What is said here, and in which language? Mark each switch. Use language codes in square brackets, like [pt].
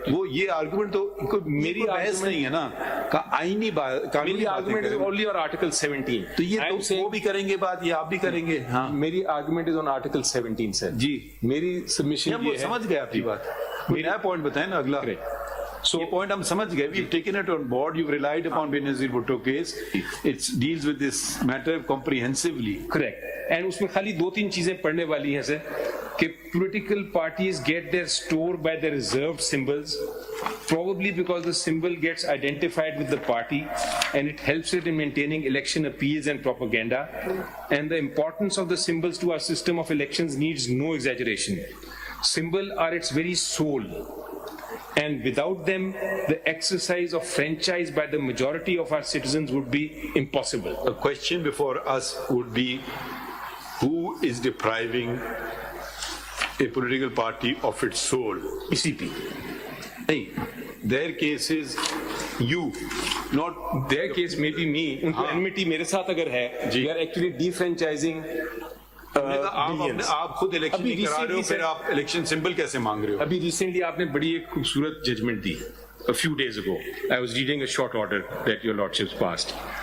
[ur] وہ یہ آرگومنٹ تو میری بحث نہیں ہے نا, آئینی قانونی [en] Argument is only on article 17. [ur] تو یہ وہ بھی کریں گے بات, یہ آپ بھی کریں گے. ہاں [en] میری argument is on article 17 sir. [ur] جی میری سبمیشن یہ ہے, سمجھ گئے آپ کی بات. کوئی نیا پوائنٹ بتائیں نا اگلا. [en] So point [ur] ہم سمجھ گئے. [en] We've taken it on board. You've relied upon Benazir Bhutto case. It deals with this matter comprehensively. Correct. And [ur] اس میں خالی 2-3 چیزیں پڑھنے والی ہیں سر, کہ [en] political parties get their store by their reserved symbols, probably because the symbol gets identified with the party and it helps it in maintaining election appeals and propaganda. And the importance of the symbols to our system of elections needs no exaggeration. Symbols are its very soul. And without them, the exercise of franchise by the majority of our citizens would be impossible. The question before us would be, who is depriving a political party of its soul? PCP. Their case is you, not their case may be me. [ur] ان کو enmity میرے ساتھ اگر ہے, [en] we are actually defranchising. [ur] آپ خود election نہیں کرا رہے ہو, پھر آپ الیکشن سمبل کیسے مانگ رہے ہو؟ ابھی ریسنٹلی آپ نے بڑی ایک خوبصورت judgment the. [en] A few days ago I was reading a short order that your lordships passed.